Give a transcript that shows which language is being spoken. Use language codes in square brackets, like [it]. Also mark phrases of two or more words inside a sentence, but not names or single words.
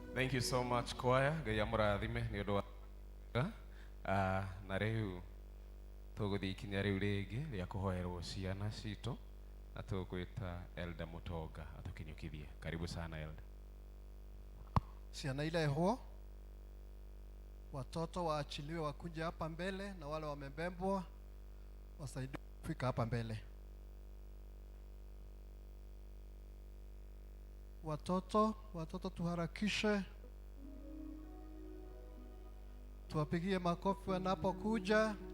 [en] Thank you so much choir. [ki] Ngai amũrathime nĩ ũndũ wa na rĩu tũgũthiĩ ikinya rĩu rĩngĩ rĩa kũhoerwo ciana citũ na tũgwĩta Elder Mutonga atũkinyũkithie. [sw] Karibu sana Elder. [ki] Ciana ilehwo, [sw] watoto waachiliwe wakuja hapa mbele, na wale wamebebwa wasaidiwe kufika hapa mbele. Watoto tuharakishe, tuwapigie makofi wanapokuja.